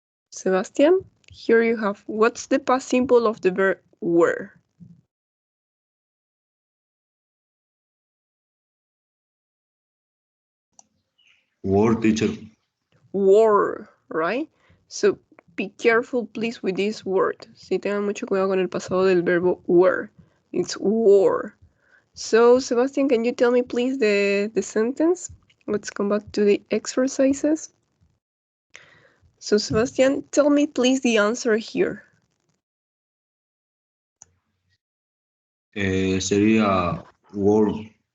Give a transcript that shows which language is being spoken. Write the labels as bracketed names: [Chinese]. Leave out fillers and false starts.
[English] Sebastian, here you have, what's the past simple of the verb wear? Wore, teacher. Wore, right? So be careful, please, with this word. [Spanish] Si tengan mucho cuidado con el pasado del verbo wear. [English] It's wore. So, Sebastian, can you tell me, please, the sentence? Let's come back to the exercises. So Sebastian, tell me please the answer here. [Spanish] Sería wore.